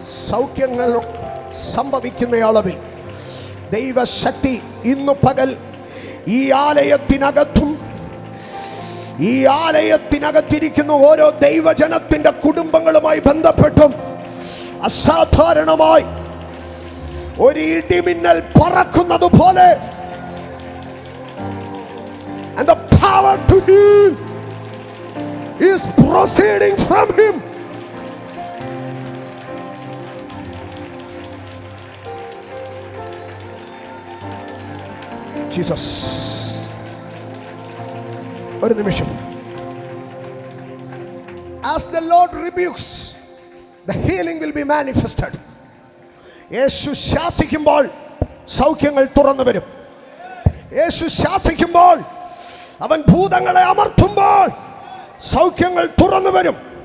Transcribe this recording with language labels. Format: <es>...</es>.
<ml>സൗഖ്യങ്ങൾ സംഭവിക്കുന്ന അളവിൽ ദൈവശക്തി ഇന്നു പകൽ ഈ ആലയത്തിനകത്തും ഈ ആലയത്തിനകത്തിരിക്കുന്ന ഓരോ ദൈവജനത്തിന്റെ കുടുംബങ്ങളുമായി ബന്ധപ്പെട്ടും അസാധാരണമായി ഒരു ഇടിമിന്നൽ പറക്കുന്നത് പോലെ,</ml> <en>and the power to heal is proceeding from him.</en> <ml>Jesus, ഒരു നിമിഷം.</ml> <en>As the Lord rebukes, the healing will be manifested.</en> <ml>യേശു ശാസിക്കുമ്പോൾ സൗഖ്യങ്ങൾ തുറന്നു വരും. യേശു ശാസിക്കുമ്പോൾ, അവൻ ഭൂതങ്ങളെ അമർത്തുമ്പോൾ സൗഖ്യങ്ങൾ തുറന്നു വരും.</ml>